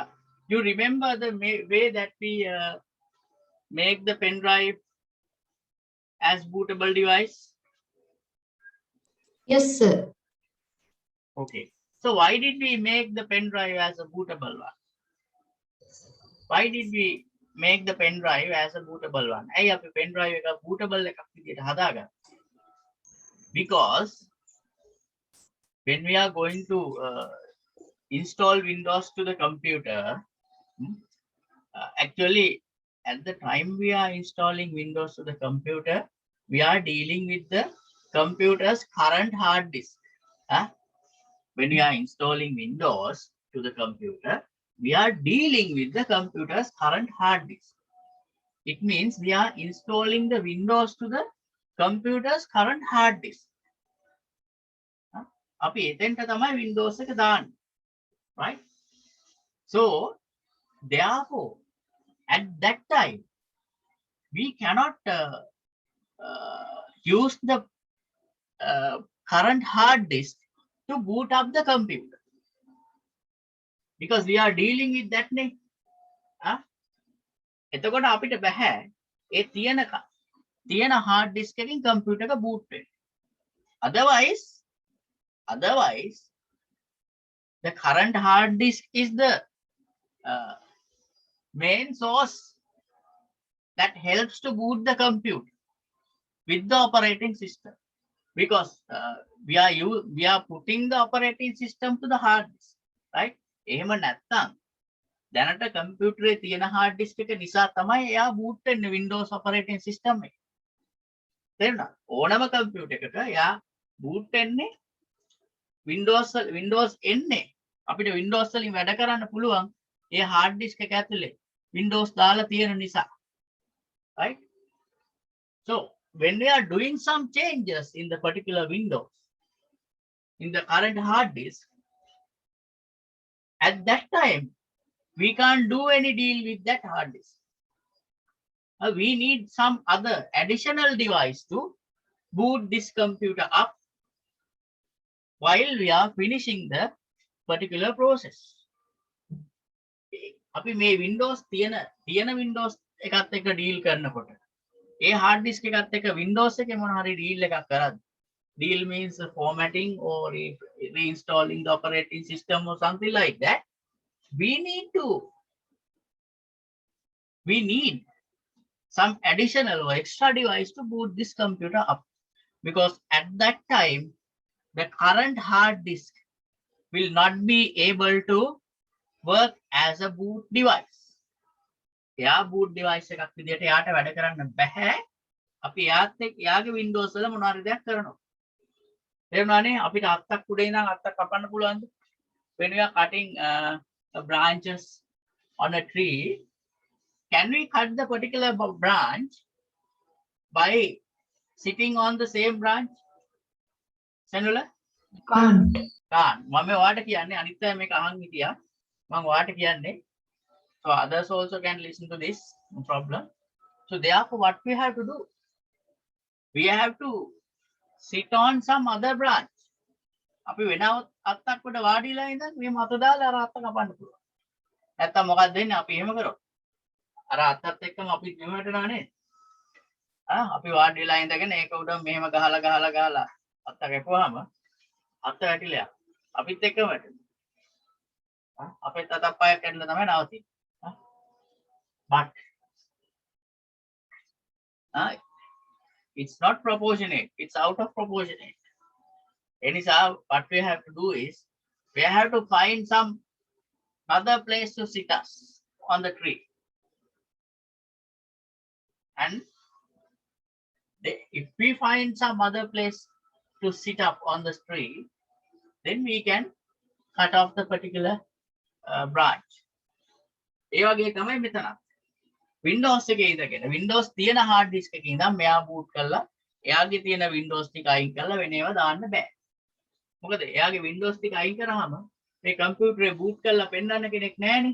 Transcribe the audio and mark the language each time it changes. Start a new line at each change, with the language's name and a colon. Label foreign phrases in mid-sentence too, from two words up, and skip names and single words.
English: You remember the way that we make the pen drive as bootable device? Yes, sir. Okay. So why did we make the pen drive as a bootable one? Why did we make the pen drive as a bootable one?
Sinhala: ඇයි අපි
English: pen drive
Sinhala: එක bootable එකක් විදිහට හදාගන්නේ?
English: Because when we are going to install Windows to the computer, actually at the time we are installing Windows to the computer, we are dealing with the computer's current hard disk. When we are installing Windows to the computer, we are dealing with the computer's current hard disk. It means we are installing the Windows to the computer's current hard disk.
Sinhala: අපි එතෙන්ට තමයි Windows එක දාන්නේ.
English: Right? So, therefore, at that time, we cannot use the current hard disk to boot up the computer. Because we are dealing with that name.
Sinhala: එතකොට අපිට බෑ ඒ තියෙන
English: hard disk
Sinhala: එකකින් computer එක boot වෙන්න.
English: Otherwise, the current hard disk is the main source that helps to boot the computer with the operating system. Because we are putting the operating system to the hard disk, right?
Sinhala: එහෙම නැත්නම් දැනට කම්පියුටරේ තියෙන
English: hard disk
Sinhala: එක නිසා තමයි එයා boot වෙන්නේ
English: Windows operating system
Sinhala: එක. තේරුණා? ඕනම කම්පියුටර් එකක එයා boot වෙන්නේ Windows එන්නේ අපිට Windows වලින් වැඩ කරන්න පුළුවන් ඒ
English: hard disk
Sinhala: එක ඇතුලේ Windows දාලා තියෙන නිසා.
English: Right? So when we are doing some changes in the particular Windows, in the current hard disk, at that time, we can't do any deal with that hard disk. We need some other additional device to boot this computer up while we are finishing the particular process.
Sinhala: අපි මේ Windows තියෙන Windows එකත් එක්ක deal කරනකොට ඒ
English: hard disk
Sinhala: එකත් එක්ක Windows එකේ මොන හරි deal එකක් කරද්දී,
English: deal means formatting or reinstalling the operating system or something like that, we need some additional or extra device to boot this computer up, because at that time the current hard disk will not be able to work as a boot device.
Sinhala: එයා
English: boot device
Sinhala: එකක් විදිහට එයාට වැඩ කරන්න බෑ. අපි එයාගේ Windows වල මොනවා හරි දෙයක් කරනවා. තේරුණානේ? අපිට අත්තක් උඩ ඉඳන් අත්තක් කපන්න පුළුවන්ද?
English: When we are cutting branches on a tree, can we cut the particular branch by sitting on the same branch? Senula? Can't. Can't.
Sinhala: මම ඔයාට කියන්නේ අනිත් අය මේක අහන් හිටියා. මම ඔයාට කියන්නේ.
English: So others also can listen to this, no problem. So therefore what we have to do? We have to sit on some other branch.
Sinhala: අපි වෙන අත්තක් උඩ වාඩිලා ඉඳන් මේ මත දාලා අර අත්ත කපන්න පුළුවන්. නැත්තම් මොකක්ද වෙන්නේ? අපි එහෙම කරොත්. අර අත්තත් එක්කම අපි මෙහෙම වැටෙනවා නේද? අපි වාඩිලා ඉඳගෙන ඒක උඩ මෙහෙම ගහලා අත්ත කැපුවාම අත්ත වැටිලා අපිත් එක්කම වැටෙනවා. අපිත් අතක් පයක් කැඩලා තමයි නවතින්නේ.
English: But it's not proportionate, it's out of proportionate. Anyhow, what we have to do is we have to find some other place to sit us on the tree, and if we find some other place to sit up on the tree, then we can cut off the particular branch.
Sinhala: ඒ වගේ තමයි මෙතන Windows එකේ ඉඳගෙන Windows තියෙන
English: hard disk
Sinhala: එකේ ඉඳන් මෙයා boot කරලා එයාගේ තියෙන Windows ටික අයින් කරලා වෙන ඒවා දාන්න බෑ. මොකද එයාගේ Windows ටික අයින් කරාම මේ කම්පියුටරේ boot කරලා පෙන්නන්න කෙනෙක් නැහැනේ.